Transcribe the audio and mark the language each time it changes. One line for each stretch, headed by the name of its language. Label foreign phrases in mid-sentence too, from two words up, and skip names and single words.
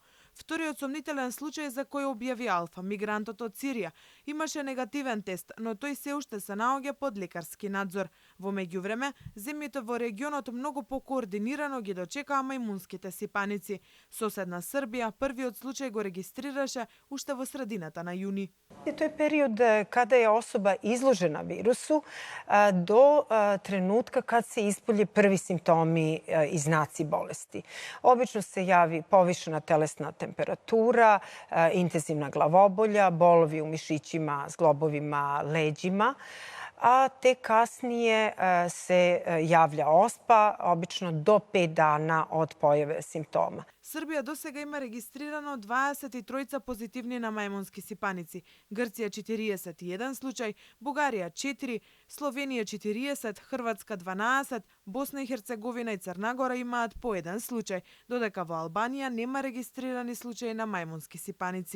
Macedonian: Вториот сомнителен случај за кој објави Алфа, мигрантот од Сирија, имаше негативен тест, но тој се уште се наоѓа под лекарски надзор. Во меѓувреме, земјите во регионот многу покоординирано ги дочекаа мајмунските сипаници. Соседна Србија првиот случај го регистрираше уште во средината на јуни.
Serbian: To je period kada je osoba izložena virusu do trenutka kad se ispolje prvi simptomi i znaci bolesti. Obično se javi povišena telesna temperatura, intenzivna glavobolja, bolovi u mišićima, zglobovima, leđima, a te kasnije se javlja ospa, obično do 5 dana od pojave simptoma.
Macedonian: Србија досега има регистрирано 23 позитивни на мајмунски сипаници, Грција 41 случај, Бугарија 4, Словенија 40, Хрватска 12, Босна и Херцеговина и Црна Гора имаат по 1 случај, додека во Албанија нема регистрирани случаи на мајмунски сипаници.